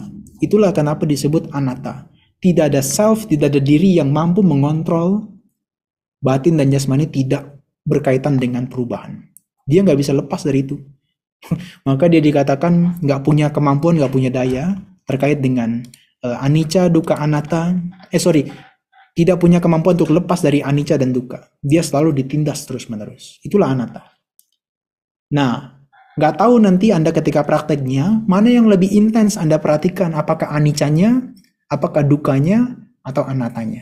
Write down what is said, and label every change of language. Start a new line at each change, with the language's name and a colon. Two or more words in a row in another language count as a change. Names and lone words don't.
Indonesian: Itulah kenapa disebut anatta. Tidak ada self, tidak ada diri yang mampu mengontrol batin dan jasmani tidak berkaitan dengan perubahan. Dia nggak bisa lepas dari itu. Maka dia dikatakan nggak punya kemampuan, nggak punya daya terkait dengan
Pali: anicca, dukkha, anatta.
Indonesian: Sorry, tidak punya kemampuan untuk lepas dari anicca dan dukkha. Dia selalu ditindas terus-menerus. Itulah anatta. Nah, nggak tahu nanti Anda ketika prakteknya, mana yang lebih intens Anda perhatikan, apakah aniccanya, apakah dukkanya, atau anattanya.